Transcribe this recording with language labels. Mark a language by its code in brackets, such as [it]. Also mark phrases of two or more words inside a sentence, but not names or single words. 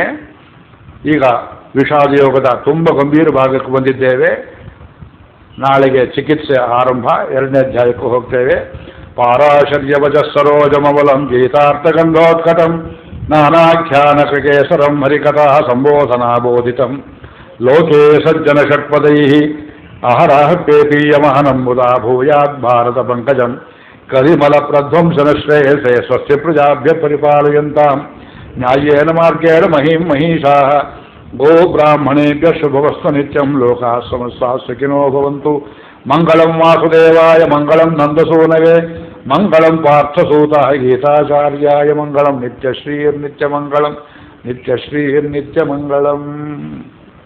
[kn] ಈಗ ವಿಷಾದ ಯೋಗದ ತುಂಬ ಗಂಭೀರ ಭಾಗಕ್ಕೆ ಬಂದಿದ್ದೇವೆ. ನಾಳೆಗೆ ಚಿಕಿತ್ಸೆ ಆರಂಭ, 2ನೇ ಅಧ್ಯಾಯಕ್ಕೂ ಹೋಗ್ತೇವೆ. [sa] ಪಾರಾಶರ್ಯವಜ ಸರೋಜಮವಲಂ ಗೀತಾರ್ಥಗಂಧೋತ್ಕಟಂ ನಾನಾಖ್ಯಾನಕೇಸರಂ ಹರಿಕಥಾ ಸಂಬೋಧನಾ ಬೋಧಿತಂ ಲೋಕೆ ಸಜ್ಜನ ಷಟ್ಪದೈಃ ಅಹರಃ ಪೇಪೀಯಮಹನಂ ಮುದಾ ಭೂಯಾತ್ ಭಾರತ ಪಂಕಜಂ ಕರಿಮಲ ಪ್ರಧ್ವಂಸನ ಶ್ರೇಯಸೆ ಸ್ವಸ್ಯ ಪ್ರಜಾಭ್ಯ ಪರಿಪಾಲಯಂತಾಂ ನ್ಯಾಯೇನ ಮಾರ್ಗೇಣ ಮಹಿಂ ಮಹಿಷಾಃ ಗೋ ಬ್ರಾಹ್ಮಣೇಭ್ಯ ಶುಭವಸ್ತು ನಿತ್ಯಂ ಲೋಕಾಃ ಸಮಸ್ತಾಃ ಸುಖಿನೋ ಭವಂತು. ಮಂಗಳಂ ವಾಸುದೇವಾಯ ಮಂಗಳಂ ನಂದಸೂನವೇ ಮಂಗಳಂ ಪಾರ್ಥಸೂತಾಯ ಗೀತಾಚಾರ್ಯಾಯ ಮಂಗಳಂ ನಿತ್ಯಶ್ರೀರ್ನಿತ್ಯಮಂಗಳಂ ನಿತ್ಯಶ್ರೀರ್ನಿತ್ಯಮಂಗಳಂ.